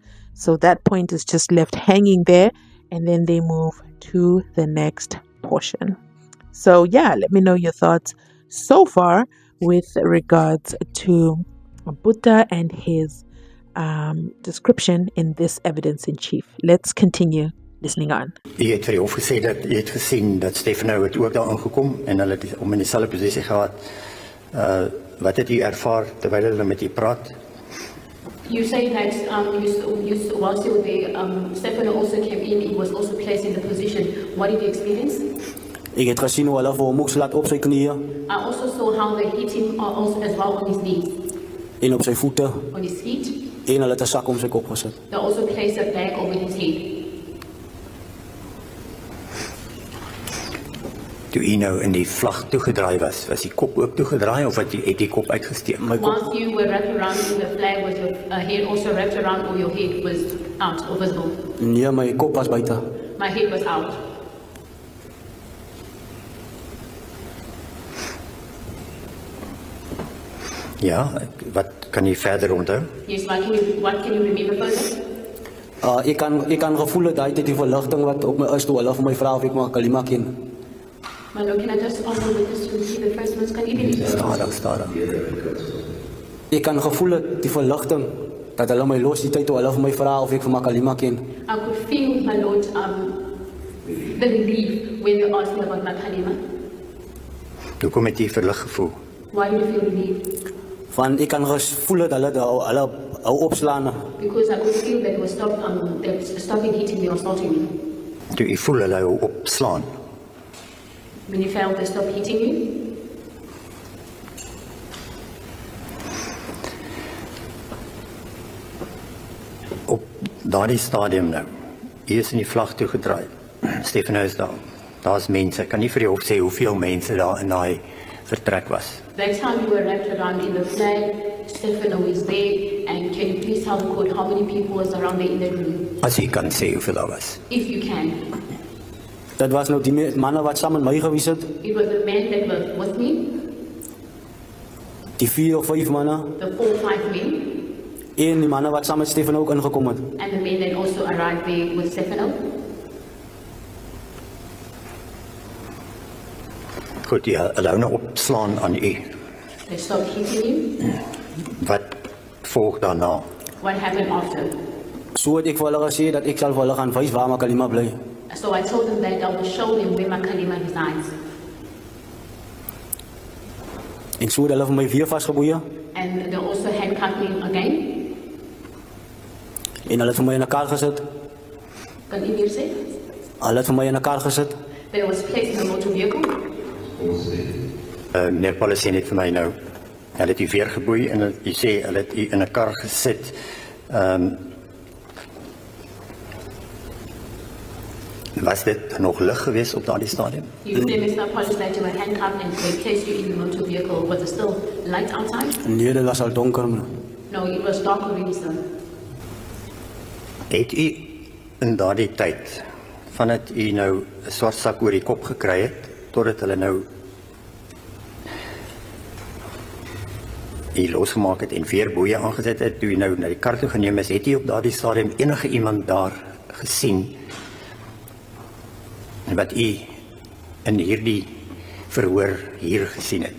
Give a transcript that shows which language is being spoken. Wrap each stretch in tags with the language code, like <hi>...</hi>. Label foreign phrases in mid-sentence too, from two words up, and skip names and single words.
<en>So that point is just left hanging there, and then they move to the next portion. So yeah, let me know your thoughts so far with regards to Buddha and his description in this evidence in chief. Let's continue listening on.</en> <af>Jy het vir die hof gesê dat jy het gesien dat Stefano het ook daar aangekom en hulle het om in dieselfde posisie gehad. Wat het u ervaar terwyl hulle met u praat?</af> <en>You say that whilst you were there, Stefano also came in, he was also placed in the position. What did you experience?</en> <af>Ek het gesien hoe hulle vir hom moes laat op sy knieë</af> <en>I also saw how they hit him also as well on his knees,</en> <af>en op sy voete</af> <en>on his feet.</en> <af>en hulle het 'n sak om sy kop gesit.</af> <en>They also placed a bag over his head.</en> <af>Toe u nou in die vlag toegedraai was die kop ook toegedraai of het die kop uitgesteek? My kop,</af> <en>Once you were wrapped around in the flag, was your head also wrapped around, or your head was out or visible?</en> <af>nee, my kop was buite.</af> <en>My head was out.</en> <af>Ja, wat kan u verder onthou?</af> <en>Yes, what can you remember further?</en> <af>Ek kan gevoel het daai tyd die verligting wat op my is toe hulle vir my vra of ek Makalima ken.</af> <en>Mano, can I just also witness to see the first ones? Can you believe it?</en> <af>Stadig. Ek kan gevoel het die verligting dat hulle my los die tyd toe hulle vir my vra of ek vir Makalima ken.</af> <en>I could feel, my Lord, the relief when they asked me about Makalima.</en> <af>Hoe kom het u verlig gevoel?</af> <en>Why did you feel relieved?</en> <af>Van ek kan gevoel het hulle hou opslaan.</af> <en>Because I could feel that they were stopping hitting me or assaulting me.</en> <af>Toe u voel hulle hou opslaan.</af> <en>When you felt they stopped hitting you?</en> <af>Op daardie stadium nou, u is in die vlag toegedraai. Stefano is daar. Daar's mense. Kan nie vir die hof sê hoeveel mense daar in daai vertrek was?</af> <en>That time you were wrapped around in the flag, Stefano is there, and can you please tell the court how many people was around there in that room?</en> <af>As u kan sê hoeveel daar was.</af> <en>If you can.</en> <af>Dit was nou die manne wat saam met my gewees het.</af> <en>It was the men that were with me,</en> <af>Die 4 of 5 manne</af> <en>the 4 or 5 men,</en> <af>en die manne wat saam met Stefano ook ingekom het.</af> <en>and the men that also arrived there with Stefano.</en> <af>Goed, hulle hou nou opslaan aan u.</af> <en>They stopped hitting him.</en> <af>Wat volg daarna?</af> <en>What happened after?</en> <af>So het ek vir hulle gesê dat ek sal vir hulle gaan wys waar Makalima bly.</af> <en>So I told them that I will show them where Makalima resides.</en> <af>En so het hulle vir my weer vasgeboeie</af> <en>And they also handcuffed me again.</en> <af>en hulle het vir my in 'n kar gesit.</af> <en>Can you hear say?</en> <af>Hulle het vir my in 'n kar gesit.</af> <en>They was placed in a motor vehicle.</en> <af>Meneer Paul sê net vir my nou, hulle het u weer geboei en u sê hulle het u in 'n kar gesit. Was dit nog lig geweest op daardie stadium?</af> <en>You say, Mr. Apollos, that you were handcuffed and they placed you in the motor vehicle. Was it still light outside?</en> <af>Nee, dit was al donker.</af> <en>No, it was dark already, sir.</en> <af>Het u in daardie tyd, vandat u nou 'n swart sak oor die kop gekry het, totdat hulle nou u losgemaak het en weer boeie aangesit het, toe u nou na die kar toe geneem is, het u op daardie stadium enige iemand daar gesien wat u in hierdie verhoor hier gesien het?</af>